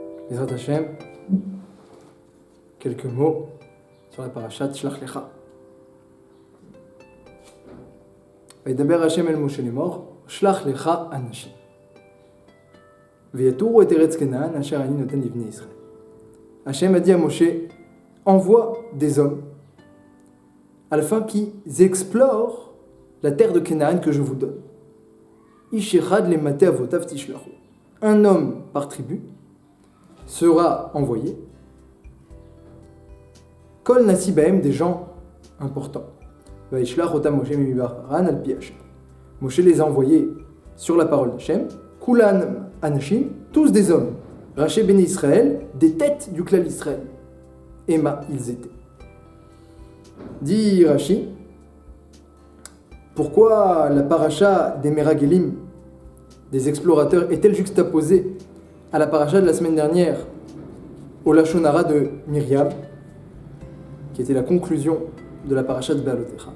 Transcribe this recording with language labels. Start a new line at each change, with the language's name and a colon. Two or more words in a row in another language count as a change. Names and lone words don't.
Hebrew: בעזרת השם,
French: quelques mots sur la parashat Shlach Lecha.
Hebrew: וידבר השם אל משה לאמור, שלח לך אנשים. ויתורו את ארץ כנען אשר אני נותן לבני ישראל.
French: Hachem a dit à Moshe, envoie des hommes afin qu'ils explorent la terre de Canaan que je vous donne.
Hebrew: איש אחד למטה אבותיו תשלחו.
French: Un homme par tribu sera envoyé.
Hebrew: כל נשיא בהם,
French: des gens importants.
Hebrew: וישלח אותם משה ממדבר פארן על פי השם.
French: Moshe les a envoyés sur la parole d'Hachem.
Hebrew: כולם אנשים,
French: tous des hommes.
Hebrew: ראשי בני ישראל,
French: des têtes du clan d'Israël. Emma, ils étaient. Dit Rashi, pourquoi la paracha des Meragelim, des explorateurs, est-elle juxtaposée à la paracha de la semaine dernière, au
Hebrew: לשון הרע
French: de Myriam, qui était la conclusion de la paracha de Be'alotecha?